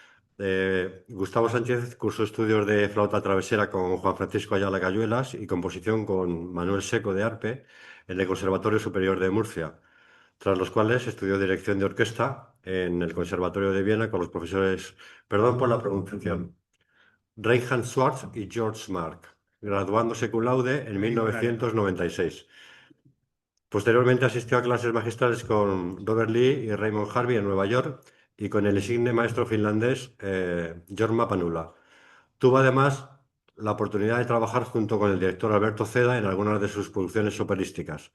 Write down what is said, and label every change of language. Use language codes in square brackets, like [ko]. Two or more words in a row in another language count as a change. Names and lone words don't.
[es] Gustavo Sánchez cursó estudios de flauta travesera con Juan Francisco Ayala Cayuelas y composición con Manuel Seco de Arpe en el Conservatorio Superior de Murcia, tras los cuales estudió dirección de orquesta en el Conservatorio de Viena con los profesores, perdón por la pronunciación, Reinhard Schwartz y George Mark, graduándose [la] cum laude [es] en 1996. Posteriormente asistió a clases magistrales con Robert Lee y Raymond Harvey en Nueva York y con el insigne maestro finlandés Jorma Panula. Tuvo además la oportunidad de trabajar junto con el director Alberto Ceda en algunas de sus producciones operísticas.